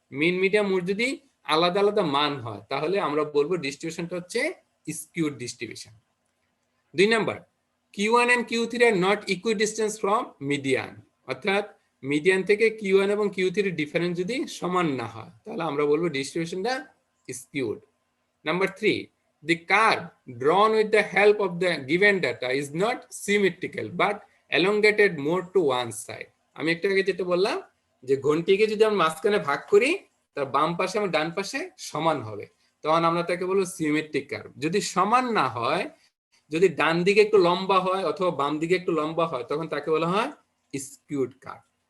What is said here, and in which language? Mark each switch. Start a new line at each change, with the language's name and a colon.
Bangla: মিন, median, mode যদি আলাদা আলাদা মান হয় তাহলে আমরা বলবো ডিস্ট্রিবিউশনটা হচ্ছে skewed distribution. 2 number,
English: Q1 and Q3 are not equidistant from median,
Bangla: অর্থাৎ মিডিয়ান থেকে Q1 এবং Q3 ডিফারেন্স যদি সমান না হয় তাহলে আমরা বলবো ডিস্ট্রিবিউশনটা skewed.
English: Number 3, the curve drawn with the help of the given data is not symmetrical but elongated more to one side.
Bangla: আমি একটু আগে যেটা বললাম যে ঘন্টিকে যদি আমরা মাঝখানে ভাগ করি তার বাম পাশে এবং ডান পাশে সমান হবে, তখন আমরা তাকে বলবো সিমেট্রিক কার্ভ। যদি সমান না হয়, যদি ডান দিকে একটু লম্বা হয় অথবা বাম দিকে একটু লম্বা হয় তখন তাকে বলা হয় স্কিউড কার্ভ।